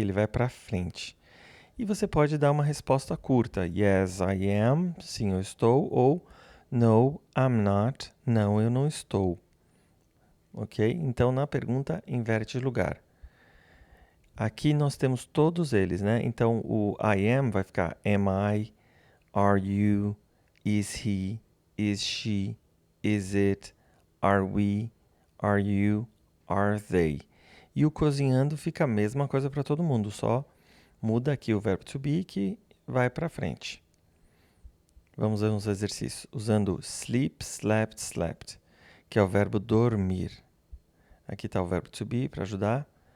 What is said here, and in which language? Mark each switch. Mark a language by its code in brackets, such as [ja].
[pt] Ele vai para frente. E você pode dar uma resposta curta. [en] Yes, I am. [pt] Sim, eu estou. Ou [en] no, I'm not. [pt] Não, eu não estou. Ok? Então, na pergunta, inverte de lugar. Aqui nós temos todos eles, né? Então, o [en] I am [pt] vai ficar [en] am I, are you, is he, is she, is it, are we, are you, are they. [pt] E o cozinhando fica a mesma coisa para todo mundo, só muda aqui o verbo to be que vai para frente. Vamos a uns exercícios usando sleep, slept, slept, que é o verbo dormir. Aqui está o verbo to be para ajudar.